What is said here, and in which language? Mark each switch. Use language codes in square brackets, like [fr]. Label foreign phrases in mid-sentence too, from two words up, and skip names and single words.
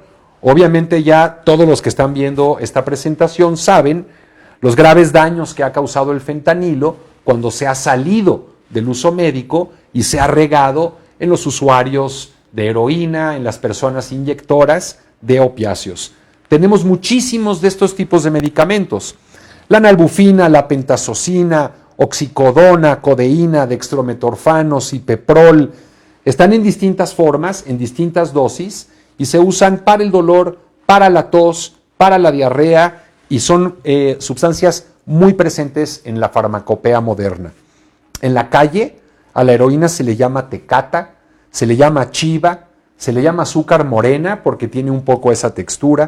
[es] Obviamente ya todos los que están viendo esta presentación saben los graves daños que ha causado el fentanilo cuando se ha salido del uso médico y se ha regado en los usuarios de heroína, en las personas inyectoras de opiáceos. Tenemos muchísimos de estos tipos de medicamentos. La nalbufina, la pentazocina, oxicodona, codeína, dextrometorfano, cipeprol, están en distintas formas, en distintas dosis, y se usan para el dolor, para la tos, para la diarrea, y son sustancias muy presentes en la farmacopea moderna. En la calle, a la heroína se le llama tecata, se le llama chiva, se le llama azúcar morena porque tiene un poco esa textura.